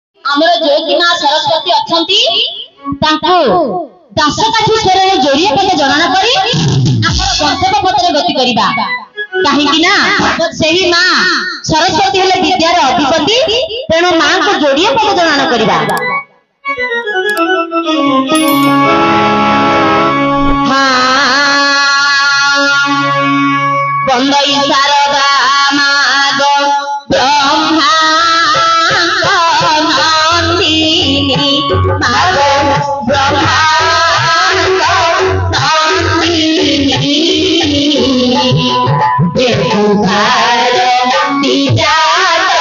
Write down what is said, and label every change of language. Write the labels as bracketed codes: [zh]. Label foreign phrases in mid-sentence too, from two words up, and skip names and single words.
[or] ଆମର ଯୋଉ କି ମା ସରସ୍ୱତୀ ଅଛନ୍ତି ତାଙ୍କୁ ଦାସକାଠି ସ୍ୱରରେ ଯୋଡ଼ିଏ ପଦେ ଜଣାଣ କରି ଆମର ଗନ୍ତବ୍ୟ ପଥରେ ଗତି କରିବା। କାହିଁକି ନା ସେହି ମା ସରସ୍ୱତୀ ହେଲେ ବିଦ୍ୟାର ଅଧିପତି, ତେଣୁ ମାଙ୍କୁ ଯୋଡ଼ିଏ ପଦେ ଜଣାଣ କରିବା। ବନ୍ଦଇ ଶାରଦା ମାଗ ବ୍ରହ୍ମାଣ୍ଡ ନନ୍ଦିନୀ ମାଗ ବ୍ରହ୍ମାଣ୍ଡ ନନ୍ଦିନୀ ଦେବୁକାର ନିଜାତ